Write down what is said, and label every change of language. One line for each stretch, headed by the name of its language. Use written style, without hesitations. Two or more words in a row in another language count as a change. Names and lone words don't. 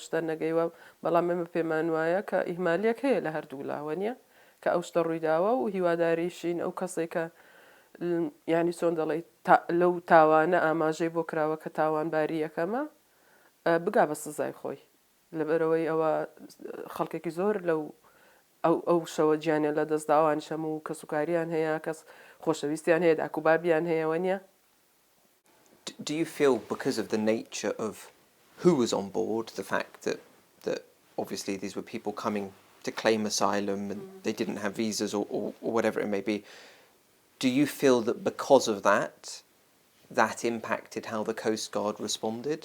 Central Kurdish: شتە نەگەیوە بەڵام ئێمە پێمان وایە کە ئیهمالیەک هەیە لە هەردوو لاوە نییە کە ئەو شتە ڕوویداوە و هیواداریشین ئەو کەسێک کە یانی چۆن دەڵێ لەو تاوانە ئاماژەی بۆ کراوە کە تاوانباری یەکەمە بگا بە سزای خۆی لەبەرەوەی ئەوە خەڵکێکی زۆر لەو ئەو شەوە گیانێ لە دەستداوان شەموو کە سوکاریان هەیە کەس خۆشەویستیان هەیە داکوبابیان هەیەوە نییە.
English: Do you feel because of the nature of who was on board, the fact that obviously these were people coming to claim asylum and they didn't have visas or whatever it may be, do you feel that because of that impacted how the Coast Guard responded?